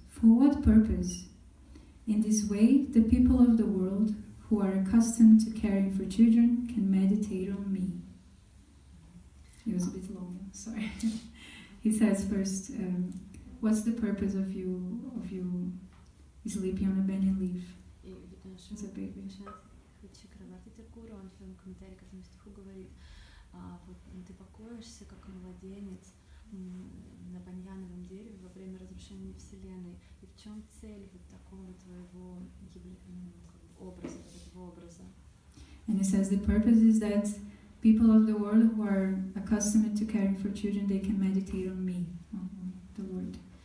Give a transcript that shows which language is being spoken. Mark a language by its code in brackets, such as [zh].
[en] For what purpose? In this way, the people of the world who are accustomed to caring for children can meditate on me. It was a bit long, sorry. He says first, what's the purpose of you sleeping on a banyan leaf as a baby? [ru] Чакраварти Такура, он в своем комментарии к этому стиху говорит, вот ты покоишься как младенец на баньяновом дереве во время разрушения Вселенной. И в чем цель вот такого твоего образа? [en] And he says the purpose is that people of the world who are accustomed to caring for children, they can meditate on me, on the Lord.